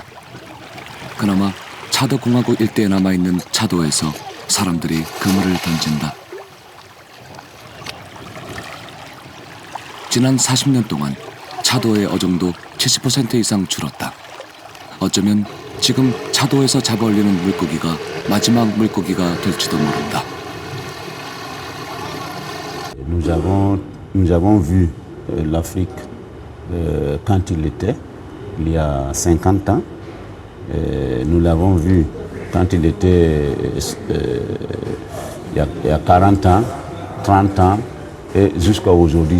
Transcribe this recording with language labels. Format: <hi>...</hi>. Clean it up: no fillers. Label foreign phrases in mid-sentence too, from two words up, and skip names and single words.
<ko>그나마 차도공화국 일대에 남아있는 차도에서 사람들이 그물을 던진다. 지난 40년 동안 차도의 어종도 70% 이상 줄었다. 어쩌면 지금 차도에서 잡아 올리는 물고기가 마지막 물고기가 될지도 모른다.</ko> <fr>Nous avons vu l'Afrique quand il était, il y a 50 ans. Nous l'avons vu quand il était il y a 40 ans, 30 ans et jusqu'à aujourd'hui.</fr>